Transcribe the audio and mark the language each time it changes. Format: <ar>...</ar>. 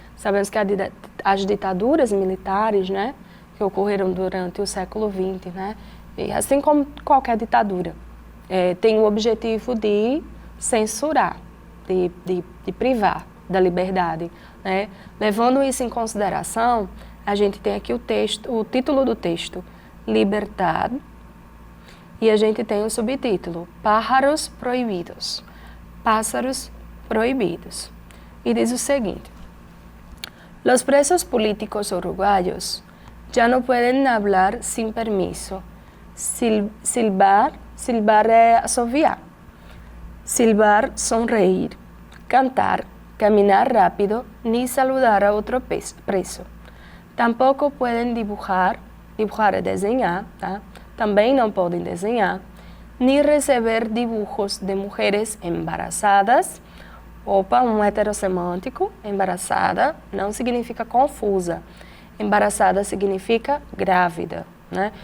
<pt>Sabemos que as ditaduras militares, né, que ocorreram durante o século XX, né, e assim como qualquer ditadura, tem o objetivo de censurar, de privar da liberdade, né? Levando isso em consideração, a gente tem aqui o título do texto, Libertad, e a gente tem o subtítulo, Pájaros Proibidos, Pássaros Proibidos. E diz o seguinte:</pt> <es>Los presos políticos uruguayos ya no pueden hablar sin permiso, silbar</es> <pt>é assoviar,</pt> <es>silbar, sonreír, cantar, caminar rápido, ni saludar a otro preso. Tampoco pueden dibujar</es> <pt>é desenhar, tá? Também não podem desenhar, ni receber</pt> <es>dibujos de mujeres embarazadas.</es> <pt>Opa, um heterossemântico, embaraçada não significa confusa, embaraçada significa grávida, né?</pt>